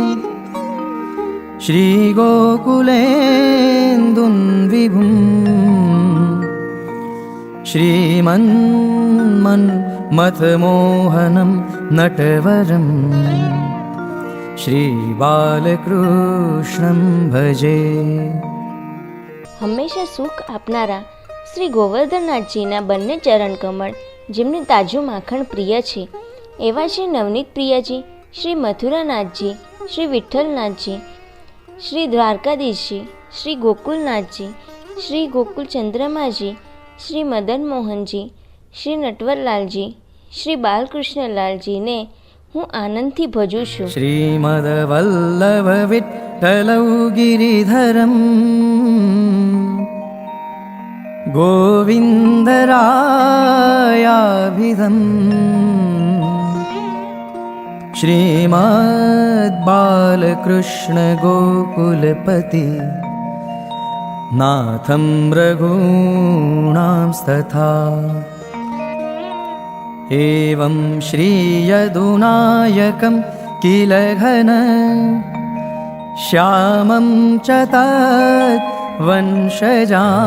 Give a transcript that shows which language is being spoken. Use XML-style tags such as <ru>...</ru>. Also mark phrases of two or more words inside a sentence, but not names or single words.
<sa>श्रीगोकुलेन्दुं विभुं श्रीमन्मथमोहनं नटवरं श्रीबालकृष्णं भजे।</sa> <gu>હંમેશા સુખ આપનારા શ્રી ગોવર્ધનનાથજીના બંને ચરણ કમળ જેમને તાજું માખણ પ્રિય છે એવા શ્રી નવનીત પ્રિયાજી, શ્રી મથુરાનાથજી, શ્રી વિઠ્ઠલનાથજી, શ્રી દ્વારકાધીશજી, શ્રી ગોકુલનાથજી, શ્રી ગોકુલ ચંદ્રમાજી, શ્રી મદન મોહનજી, શ્રી નટવરલાલજી, શ્રી બાલકૃષ્ણલાલજીને હું આનંદથી ભજું છું।</gu> <sa>श्रीमद वल्लभ विठ्ठलौ गिरिधरम गोविन्दरायाभिधं श्रीमद् बालकृष्ण गोकुलपति नाथं रघूणांस्तथा एवं श्रीयदुनायकं किल घन श्यामं च तत् वंशजा</sa>